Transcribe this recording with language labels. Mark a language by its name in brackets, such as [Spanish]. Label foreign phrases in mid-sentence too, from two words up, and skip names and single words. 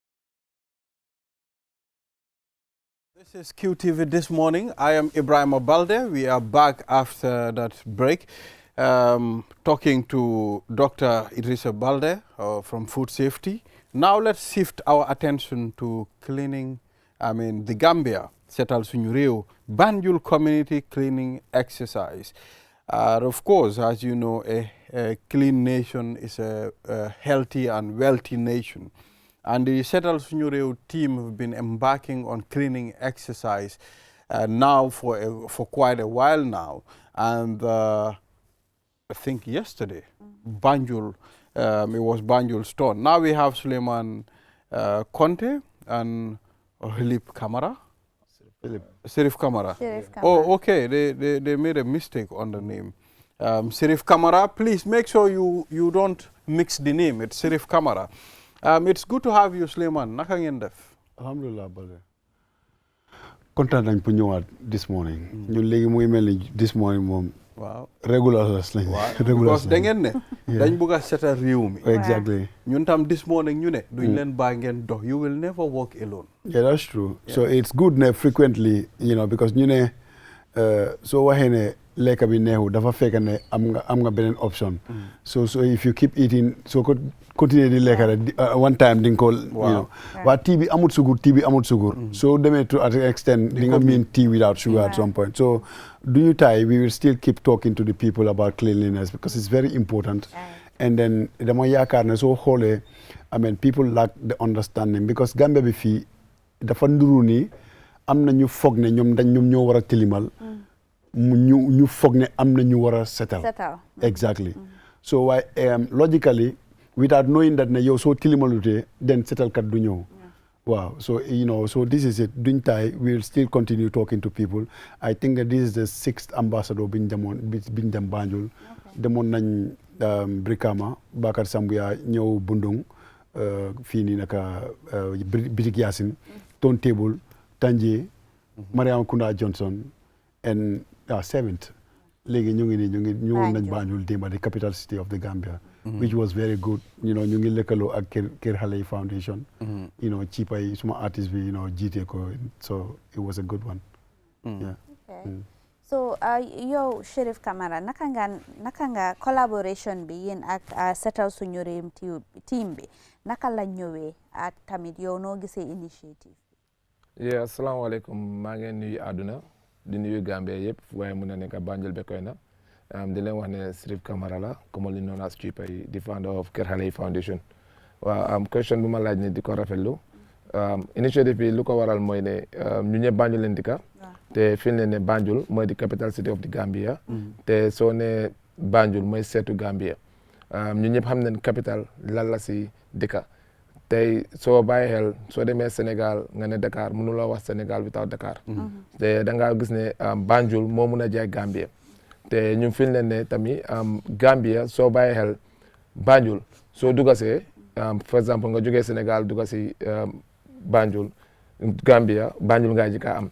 [English] This is QTV This Morning. I am Ibrahima Balde. We are back after that break, talking to Dr. Idrissa Balde from Food Safety. Now let's shift our attention to cleaning, the Gambia. setal suñu réew Banjul community cleaning exercise. Of course, as you know, a clean nation is a healthy and wealthy nation. And the Setal Suñu Réew team have been embarking on cleaning exercise now for quite a while now. And I think yesterday, Banjul, it was Banjul's turn. Now we have Suleiman Conte and Hilip Kamara. Sirif Kamara. Oh, okay. They made a mistake on the name. Sirif Kamara, please make sure you don't mix the name. It's Sirif Kamara. It's good to have you, Suleiman. [Wolof] Naka ngeen def? Alhamdulillah, Balde. Kontaan nañ pour ñëwaat [English] this morning. [Wolof] ñun léegi muy mel ni [English] this morning [Wolof] moom. waaw regulars lañ. because da ngeen ne. dañ bugg a setal réew mi. [English] Exactly. [Wolof] ñun tam [English] this morning [Wolof] ñu ne. duñ leen bàyyi ngeen dox. [English] You will never walk alone. Yeah, that's true. Yeah. So it's good [Wolof] ne frequently, because ñu ne soo waxee ne lekka bi neexu dafa fekk ne am nga beneen option. [English] So if you keep eating [Wolof] so ko [English] continue [Wolof] di lekka rek [English] one time [Wolof] di nga ko waa [English] tea [Wolof] bi amut sugur so demee [English] to an extent [Wolof] di nga [English] mean tea without sugar at some point. So do you tie we will still keep talking to the people about cleanliness because it's very important. [Wolof] And then dama yaakaar ne soo xoolee [English] people lack the understanding [Wolof] because Gambia bi fii dafa nduru ni am na ñu foog ne ñoom ñoo war a tilimal ñu foog ne am na ñu war a setal. [English] Exactly. So why logically without knowing that [Wolof] ne yow soo tilimalutee [English] then [Wolof] setalkat du ñëw. [English] Wow. So so this is it. [Wolof] Duñ tay [English] we will still continue talking to people. I think that this is the 6th ambassador [Wolof] biñ dem Banjul. Demoon nañ Brikama Bakar Sambuya ñëw Bundung fii nii naka Bitik Yasin Ton Table Tanje Mariam Kunda Johnson and 7th léegi ñu ñëwoon nañ Banjul démba [English] the capital city of the Gambia. Which was very good. [Wolof] ñu ngi lëkkaloo ak Kër Xale yi Foundation. Chipa yi suma artiste bi jiite ko [English] so it was a good one. Yeah. Okay. [Wolof] So yow Sheriff Camara naka nga collaboration bi yéen ak Setal Suñu Réew team bi naka la ñëwee ak tamit yow noo gisee initiative bi. Yeah, asalaamaaleykum maa ngi nuyu àdduna di nuyu Gambia yëpp waaye mun na nekk Banjul Bekoyna di leen wax ne Sheriff Camara la [English] commonly known as [Wolof] Chipa yi [English] the founder of [Wolof] Kër Xale yi Foundation. Waaw question bu ma laaj ne di ko rafetlu initiative bi lu ko waral mooy ne ñu ñëpp Banjul leen dëkka te fi ne Banjul mooy di [English] capital city of the Gambia. [Wolof] te soo ne Banjul mooy seetu Gambia ñu ñëpp xam nañ capital lan la si dëkka tey soo bàyyi xel soo demee Sénégal nga ne Dakar mënuloo wax Sénégal without Dakar. te da ngaa gis ne Banjul moo mun a jaay Gambia te ñu fi ne tamit Gambia soo bàyyi xel Banjul soo dugasee [French] for exemple [Wolof] nga jógee Sénégal dugasi Banjul Gambia Banjul ngaa ji kaa am.